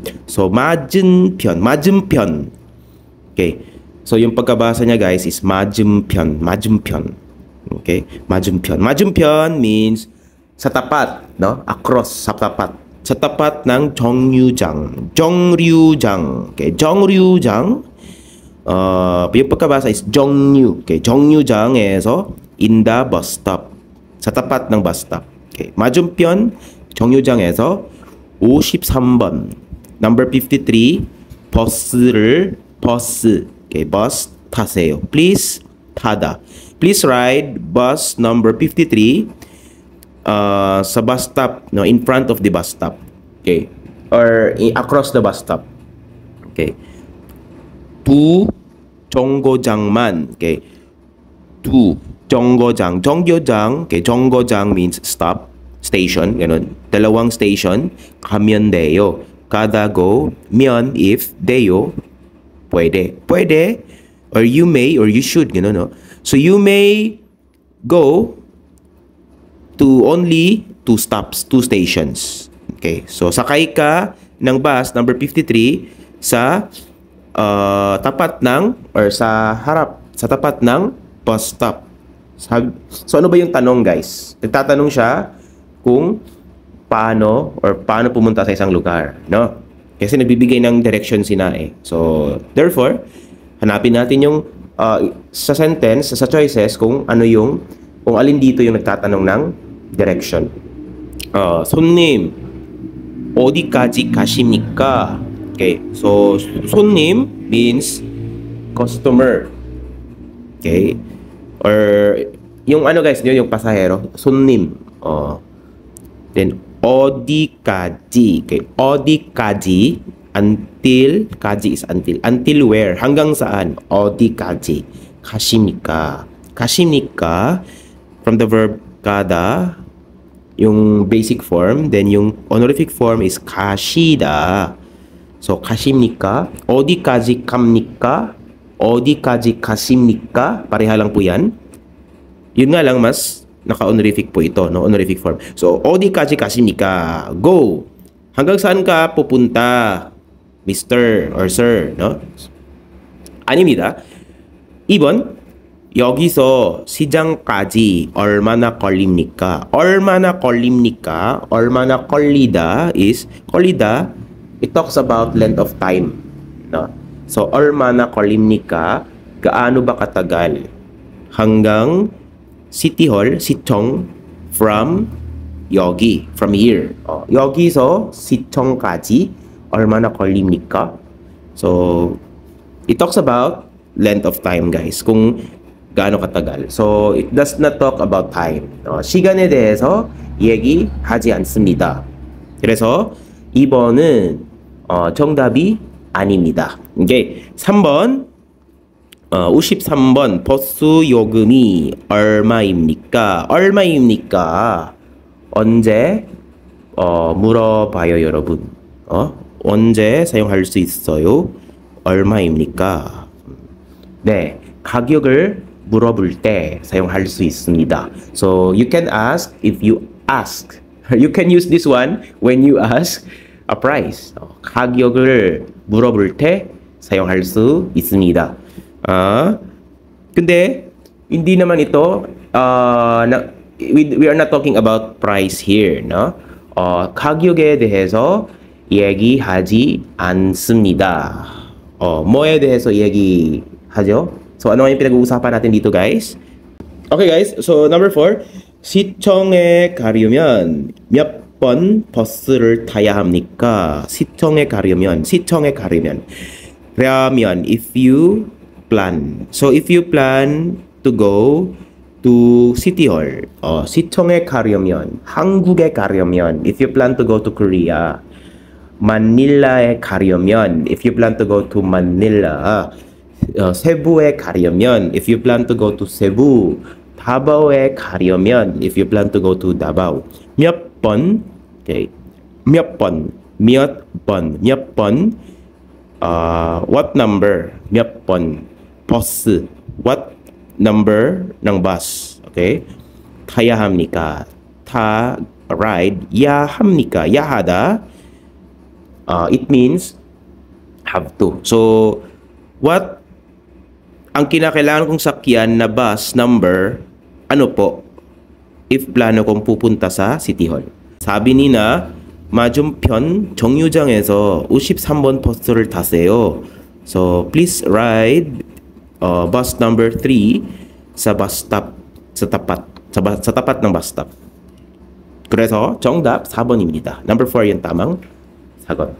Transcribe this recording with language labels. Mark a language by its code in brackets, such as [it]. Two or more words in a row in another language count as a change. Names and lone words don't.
[ko] So 맞은편. [en] Okay. [tl] So yung pagkabasa niya guys is 맞은편. Okay? 맞은편 means sa tapat, no? Across sa tapat. Sa tapat ng 정류장. [ko] Okay, 정류장. [tl] yung pagkabasa is 정류. [en] Okay, 정류장에서 in the bus stop. [tl] Sa tapat ng [en] bus stop. [ko] Okay, 맞은편 정류장에서 53번. [en] Number 53, 버스. Okay, bus 타세요. Please 타다. Please ride bus number 53 [tl] sa bus stop, no, [en] in front of the bus stop. Okay. Or across the bus stop. Okay. [ko] 두 정거장만. Okay. 두 정거장. [en] Okay, 정거장 means stop, station, [tl] ganun. Dalawang station, [ko] 가면 돼요. 가다고, 면 if, 돼요, [tl] pwede. [en] Or you may, or you should, [tl] ganun, no? [en] So you may go to only 2 stops, 2 stations. Okay. [tl] So sakay ka ng [en] bus number [tl] 53 sa tapat ng or sa tapat ng bus stop. So ano ba yung tanong, guys? Nagtatanong siya kung paano pumunta sa isang lugar, no? Kasi nagbibigay ng direction si Nae. [en] So therefore, [tl] hanapin natin yung sa sentence, sa choices kung alin dito yung nagtatanong ng direction. [ko] 손님 어디까지 가십니까? [en] Okay. So 손님 means customer. Okay. Okay? [tl] Or yung ano guys, yung pasahero, [ko] 손님. [en] Then 어디까지. Okay? 어디까지 until 까지 is until. Until where? [tl] Hanggang saan? [ko] 어디까지 가십니까? 가십니까 [en] from the verb 가다 yung basic form, then yung honorific form is 가시다. [ko] So 가십니까? 어디까지 갑니까? 어디까지 가십니까? [tl] Pareha lang po yan. Yun nga lang, mas naka-honorific po ito, no? [en] Honorific form. So, [ko] 어디까지 가십니까? [en] Go! [tl] Hanggang saan ka pupunta, Mr. [en] or Sir, no? [ko] 아닙니다. 2번, 여기서 시장까지 얼마나 걸립니까? 얼마나 걸립니까? 얼마나 걸리다 [en] is, 걸리다, it talks about length of time, no? So, [ko] 얼마나 걸립니까? [tl] Gaano ba katagal? Hanggang City Hall, [ko] 시청, [en] from 여기, from here. 여기서 시청까지 얼마나 걸립니까? So, it talks about length of time, guys. [tl] Kung gaano katagal. [en] So, it does not talk about time. [ko] 시간에 대해서 얘기하지 않습니다. 그래서 2번은 정답이 아닙니다. Okay. 3번. 53번 버스 요금이 얼마입니까? 얼마입니까? 언제? 물어봐요, 여러분. 언제 사용할 수 있어요? 얼마입니까? 네, 가격을 물어볼 때 사용할 수 있습니다. [en] So you can ask if you ask. You can use this one when you ask a price. [ko] 가격을 물어볼 때 사용할 수 있습니다. [en] 근데 [tl] hindi naman ito [en] we are not talking about price here, no? [ko] 가격에 대해서 얘기하지 않습니다. 뭐에 대해서 얘기하죠? [tl] So ano yung pinag-uusapan natin dito, guys? [en] Okay, guys. So number 4, [ko] 시청에 가려면 몇 번 버스를 타야 합니까? 시청에 가려면 그러면 [en] if you plan. So if you plan to go to City Hall, [ko] 시청에 가려면, 한국에 가려면, [en] if you plan to go to Korea, [ko] 마닐라에 가려면, [en] if you plan to go to Manila, [ko] 세부에 가려면, [en] if you plan to go to Cebu, [ko] 다바오에 가려면, [en] if you plan to go to Davao. [ko] 몇 번, okay, 몇 번, [en] what number, [ko] 몇 번, [en] bus, what number ng bus, okay? [ko] 타야 합니까? ride, 야 합니까? 야하다, [en] it means have to. [tl] So, what ang kinakailangan kong sakyan na [en] bus number, [tl] ano po? If plano kong pupunta sa City Hall. [ko] 사비 니나 맞은편 정류장에서 53번 버스를 타세요. [en] So please ride bus number 3 sa bus stop, [tl] sa tapat ng [en] bus stop. [ko] 그래서 정답 4번입니다. [tl] Number 4 yung tamang sagot.